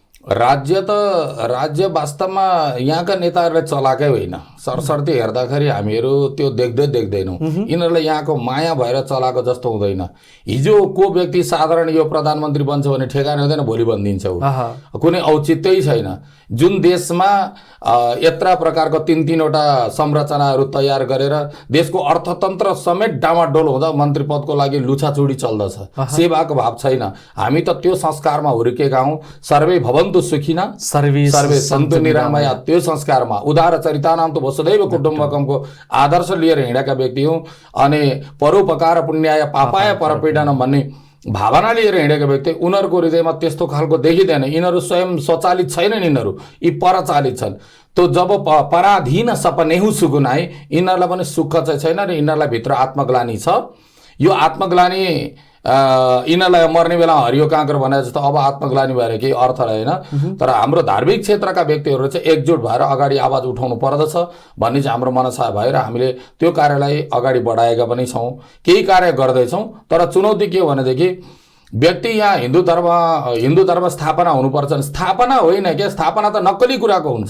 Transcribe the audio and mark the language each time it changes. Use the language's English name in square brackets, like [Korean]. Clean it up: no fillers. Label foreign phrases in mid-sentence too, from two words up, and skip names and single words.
[Nepali] राज्य वास्तवमा यहाँका नेताहरूले चलाएकै होइन सरसर्ती हेर्दाखेरि हामीहरू त्यो देख्दैनौँ यिनीहरूलाई यहाँको माया भएर चलाएको जस्तो हुँदैन हिजो को व्यक्ति साधारण यो प्रधानमन्त्री बन्छ भने ठेगाना हुँदैन भोलि बनिदिन्छ कुनै औचित्यै छैन जुन देशमा यत्रा प्रकारको 3-3वटा संरचनाहरू तयार गरेर देशको अर्थतन्त्र समेत डामाडोल हुँदा मन्त्री पदको लागि लुछाचुडी चल्दछ सेवाको भाव छैन हामी त त्यो संस्कारमा हुर्केका हौँ [Sanskrit] सर्वे भवन्तु सुखिना सर्वे सन्तु निरामया [Nepali] त्यो संस्कारमा [Sanskrit] उदार चरितानाम [Nepali] त [Sanskrit] वसुदैव कुटुम्बकमको [Nepali] आदर्श लिएर हिँडेका व्यक्ति हौँ अनि [Sanskrit] परोपकार पुण्याय पापाय परपीडनम [Nepali] भन्ने भावना लिएर हिँडेका व्यक्ति उनीहरूको हृदयमा त्यस्तो खालको देखिँदैन यिनीहरू स्वयं स्वचालित छैनन् यिनीहरू यी परचालित छन् तो [Awadhi] जब पराधीन सपनेहु सुगुनाए [Nepali] यिनीहरूलाई पनि सुख चाहिँ छैन र यिनीहरूलाई भित्र आत्मग्लानी छ यो आत्मग्लानी यिनीहरूलाई मर्ने बेला हरियो काँक्रो भने जस्तो अब आत्मग्लानी भएर केही अर्थ रहेन तर हाम्रो धार्मिक क्षेत्रका व्यक्तिहरू चाहिँ एकजुट भएर अगाडि आवाज उठाउनु पर्दछ भन्ने चाहिँ हाम्रो मनसा भएर हामीले त्यो कार्यलाई अगाडि बढाएका पनि छौँ केही कार्य गर्दैछौँ तर चुनौती के हो भनेदेखि व्यक्ति यहाँ हिन्दू धर्म स्थापना हुनुपर्छ स्थापना होइन के स्थापना त नक्कली कुराको हुन्छ